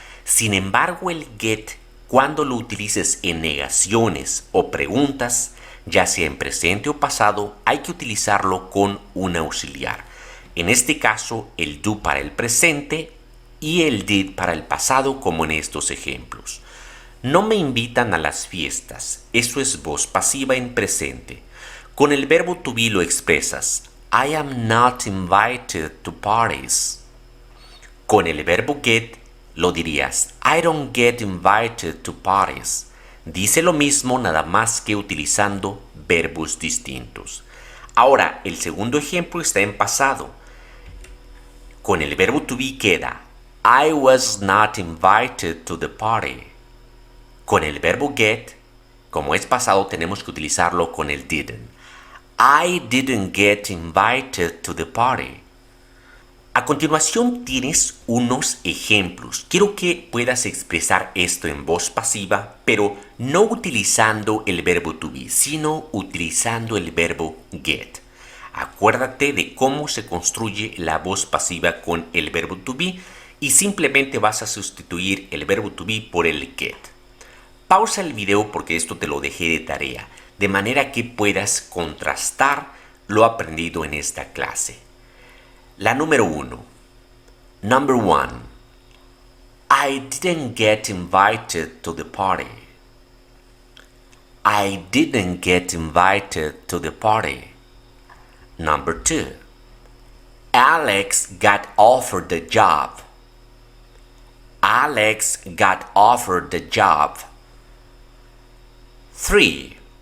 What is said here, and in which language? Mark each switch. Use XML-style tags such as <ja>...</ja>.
<es>Sin embargo, el get, cuando lo utilices en negaciones o preguntas, ya sea en presente o pasado, hay que utilizarlo con un auxiliar. En este caso, el do para el presente y el did para el pasado, como en estos ejemplos. No me invitan a las fiestas. Eso es voz pasiva en presente. Con el verbo to be lo expresas.</es> <en>I am not invited to parties.</en> <es>Con el verbo get lo dirías.</es> <en>I don't get invited to parties.</en> <es>Dice lo mismo nada más que utilizando verbos distintos. Ahora, el segundo ejemplo está en pasado. Con el verbo to be queda</es> <en>I was not invited to the party.</en> <es>Con el verbo get, como es pasado, tenemos que utilizarlo con el didn't.</es> <en>I didn't get invited to the party.</en> <es>A continuación tienes unos ejemplos. Quiero que puedas expresar esto en voz pasiva, pero no utilizando el verbo to be, sino utilizando el verbo get. Acuérdate de cómo se construye la voz pasiva con el verbo to be y simplemente vas a sustituir el verbo to be por el get. Pausa el video porque esto te lo dejé de tarea, de manera que puedas contrastar lo aprendido en esta clase. La número 1.</es> <en>Number 1. I didn't get invited to the party. I didn't get invited to the party. Number 2. Alex got offered the job. Alex got offered the job. 3.</en>